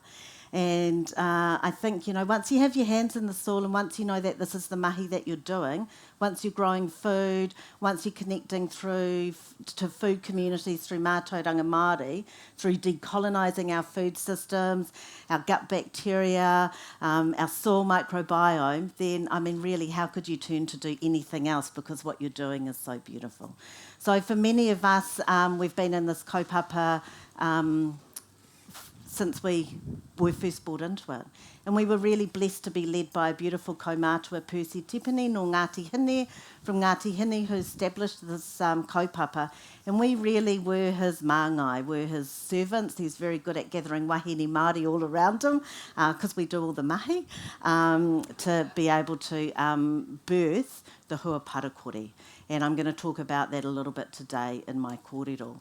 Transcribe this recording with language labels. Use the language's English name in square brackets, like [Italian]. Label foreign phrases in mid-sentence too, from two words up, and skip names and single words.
[English] And I think, once you have your hands in the soil and once you know that this is the mahi that you're doing, once you're growing food, once you're connecting to food communities through [Māori] mātauranga Māori, [English] through decolonising our food systems, our gut bacteria, our soil microbiome, then, really, how could you turn to do anything else because what you're doing is so beautiful. So for many of us, we've been in this kaupapa since we were first brought into it. And we were really blessed to be led by a beautiful kaumātua Percy Tipene no Ngāti Hine from Ngāti Hine who established this kaupapa. And we really were his māngai, were his servants. He's very good at gathering [Māori] wahine Māori [English] all around him because we do all the mahi to be able to birth the Hua Parakore. And I'm going to talk about that a little bit today in my kōrero.